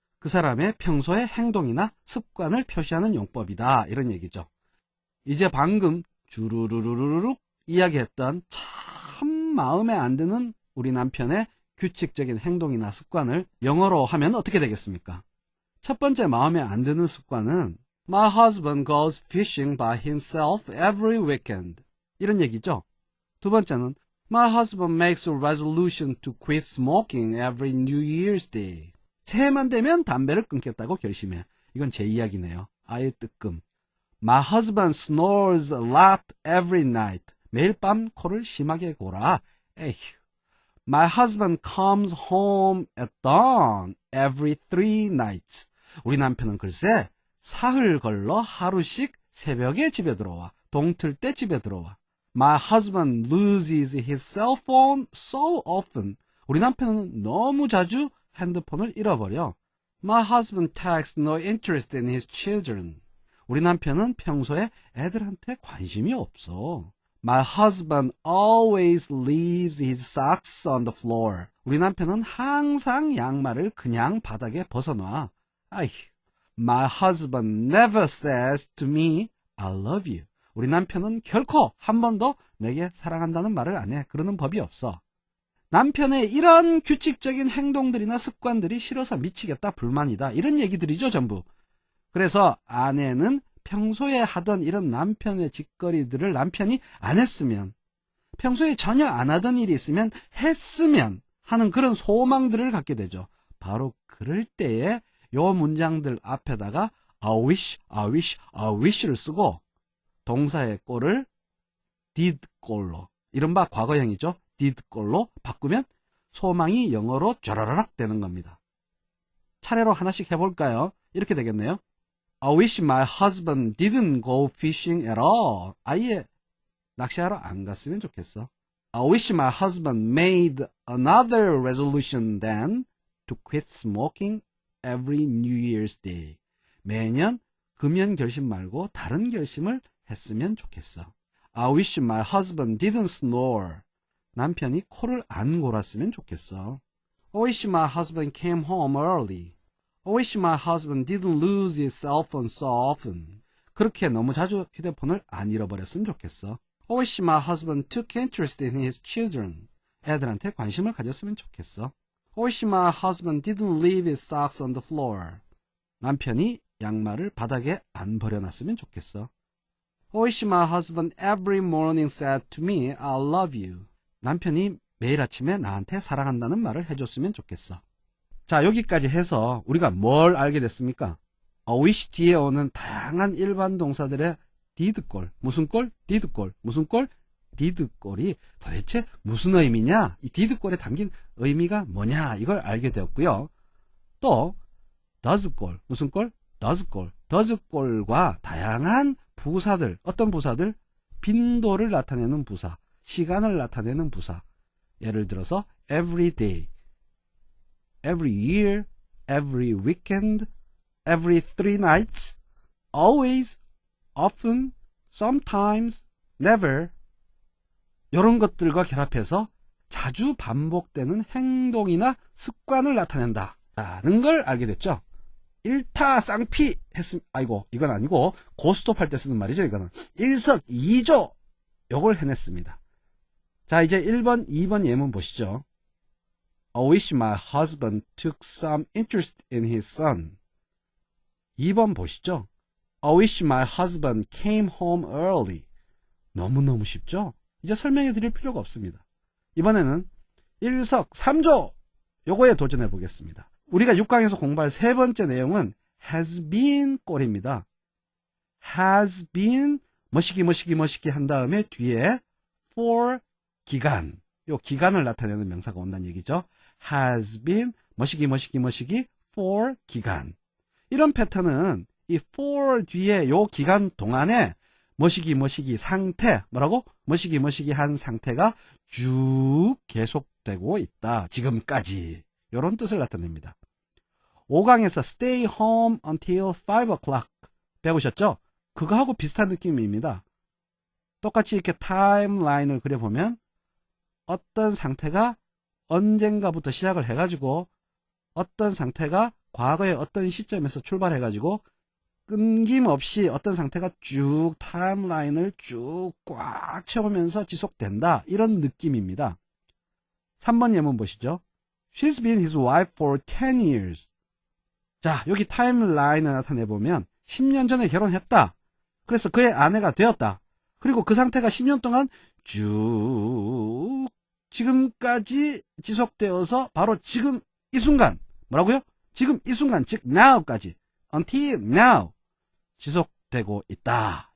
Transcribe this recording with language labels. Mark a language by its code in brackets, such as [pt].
[ko] 그 사람의 평소의 행동이나 습관을 표시하는 용법이다. 이런 얘기죠. 이제 방금 주르르르르륵 이야기했던 참 마음에 안 드는 우리 남편의 규칙적인 행동이나 습관을 영어로 하면 어떻게 되겠습니까? 첫 번째 마음에 안 드는 습관은 [en] My husband goes fishing by himself every weekend. [ko] 이런 얘기죠. 두 번째는 [en] My husband makes a resolution to quit smoking every New Year's Day. [ko] 새해만 되면 담배를 끊겠다고 결심해. 이건 제 이야기네요. 아예 뜨끔. [en] My husband snores a lot every night. [ko] 매일 밤 코를 심하게 골아. 에휴. [en] My husband comes home at dawn every 3 nights. [ko] 우리 남편은 글쎄 사흘 걸러 하루씩 새벽에 집에 들어와. 동틀 때 집에 들어와. [en] My husband loses his cell phone so often. [ko] 우리 남편은 너무 자주 핸드폰을 잃어버려. [en] My husband takes no interest in his children. [ko] 우리 남편은 평소에 애들한테 관심이 없어. [en] My husband always leaves his socks on the floor. [ko] 우리 남편은 항상 양말을 그냥 바닥에 벗어놔. 아휴. [en] My husband never says to me, I love you. [ko] 우리 남편은 결코 한 번도 내게 사랑한다는 말을 안 해. 그러는 법이 없어. 남편의 이런 규칙적인 행동들이나 습관들이 싫어서 미치겠다, 불만이다. 이런 얘기들이죠, 전부. 그래서 아내는 평소에 하던 이런 남편의 짓거리들을 남편이 안 했으면, 평소에 전혀 안 하던 일이 있으면 했으면 하는 그런 소망들을 갖게 되죠. 바로 그럴 때에 요 문장들 앞에다가 [en] I wish, I wish, I wish [ko] 를 쓰고 동사의 꼴을 did 꼴로, 이른바 과거형이죠. did 꼴로 바꾸면 소망이 영어로 쫘라라락 되는 겁니다. 차례로 하나씩 해볼까요? 이렇게 되겠네요. [en] I wish my husband didn't go fishing at all. [ko] 아예 낚시하러 안 갔으면 좋겠어. [en] I wish my husband made another resolution then to quit smoking every New Year's Day. [ko] 매년 금연 결심 말고 다른 결심을 했으면 좋겠어. [en] I wish my husband didn't snore. [ko] 남편이 코를 안 골았으면 좋겠어. [en] I wish my husband came home early. I wish my husband didn't lose his cell phone so often. [ko] 그렇게 너무 자주 휴대폰을 안 잃어버렸으면 좋겠어. [en] I wish my husband took interest in his children. [ko] 애들한테 관심을 가졌으면 좋겠어. [en] I wish my husband didn't leave his socks on the floor. [ko] 남편이 양말을 바닥에 안 버려놨으면 좋겠어. [en] I wish my husband every morning said to me, I love you. [ko] 남편이 매일 아침에 나한테 사랑한다는 말을 해줬으면 좋겠어. 자, 여기까지 해서 우리가 뭘 알게 됐습니까? wish 뒤에 오는 다양한 일반 동사들의 did꼴, 무슨 꼴? did꼴, 무슨 꼴? did꼴이 도대체 무슨 의미냐? 이 did꼴에 담긴 의미가 뭐냐? 이걸 알게 되었고요. 또 does꼴, 무슨 꼴? does꼴, does꼴과 다양한 부사들, 어떤 부사들? 빈도를 나타내는 부사, 시간을 나타내는 부사. 예를 들어서 [en] every day, every year, every weekend, every 3 nights, always, often, sometimes, never. [ko] 이런 것들과 결합해서 자주 반복되는 행동이나 습관을 나타낸다는 걸 알게 됐죠. 일타쌍피 했습니다. 아이고, 이건 아니고 고스톱할 때 쓰는 말이죠. 이거는 일석이조 요걸 해냈습니다. 자, 이제 1번, 2번 예문 보시죠. [en] I wish my husband took some interest in his son. [ko] 2번 보시죠. [en] I wish my husband came home early. [ko] 너무너무 쉽죠? 이제 설명해 드릴 필요가 없습니다. 이번에는 일석삼조 요거에 도전해 보겠습니다. 우리가 6강에서 공부할 세 번째 내용은 has been 꼴입니다. has been 머시기 한 다음에 뒤에 for 기간, 요 기간을 나타내는 명사가 온다는 얘기죠. has been 머시기 for 기간. 이런 패턴은 이 for 뒤에 요 기간 동안에 머시기 상태, 뭐라고? 머시기 한 상태가 쭉 계속되고 있다. 지금까지. 요런 뜻을 나타냅니다. 5강에서 [en] stay home until 5 o'clock [ko] 배우셨죠? 그거하고 비슷한 느낌입니다. 똑같이 이렇게 타임라인을 그려보면 어떤 상태가 언젠가부터 시작을 해가지고 어떤 상태가 과거의 어떤 시점에서 출발해가지고 끊김없이 어떤 상태가 쭉 타임라인을 쭉 꽉 채우면서 지속된다. 이런 느낌입니다. 3번 예문 보시죠. [en] She's been his wife for 10 years. [ko] 자, 여기 타임라인을 나타내보면 10년 전에 결혼했다. 그래서 그의 아내가 되었다. 그리고 그 상태가 10년 동안 쭉 지금까지 지속되어서 바로 지금 이 순간, 뭐라고요? 지금 이 순간, 즉 now까지, [en] until now [ko] 지속되고 있다.